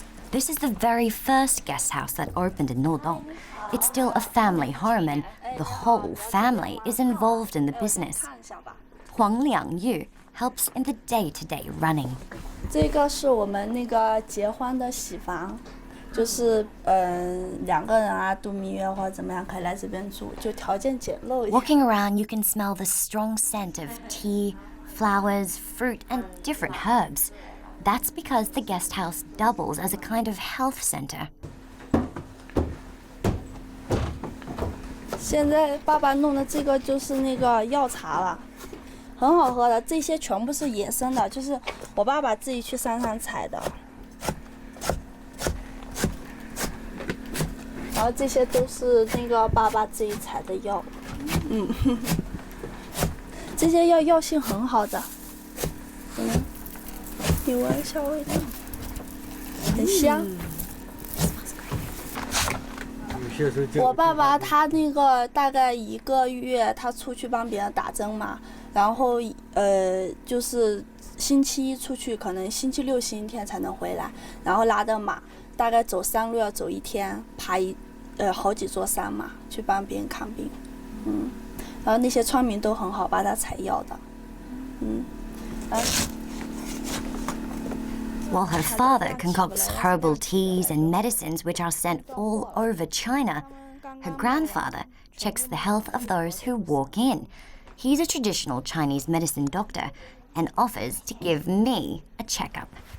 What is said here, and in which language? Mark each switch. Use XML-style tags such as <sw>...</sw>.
<en>This is the very first guest house that opened in Nodong. It's still a family home and the whole family is involved in the business. Cangshan Yu helps in the day-to-day running.</en> <zh>这个是我们那个结婚的喜房，就是2个人啊度蜜月或者怎么样可以来这边住，就条件简陋一点。</zh> <en>Walking around, you can smell the strong scent of tea, flowers, fruit, and different herbs. That's because the guest house doubles as a kind of health center.</en> <zh>现在爸爸弄的这个就是那个药茶了，很好喝的。这些全部是野生的，就是我爸爸自己去山上采的。然后这些都是那个爸爸自己采的药，这些药性很好的，你闻一下味道，很香。我爸爸他那个大概1个月，他出去帮别人打针嘛，然后就是星期1出去，可能星期6、星期天才能回来，然后拉的马，大概走山路要走1天，爬好几座山嘛，去帮别人看病，然后那些村民都很好，帮他采药的，</zh> <en>While her father concocts herbal teas and medicines which are sent all over China, her grandfather checks the health of those who walk in. He's a traditional Chinese medicine doctor and offers to give me a checkup.</en>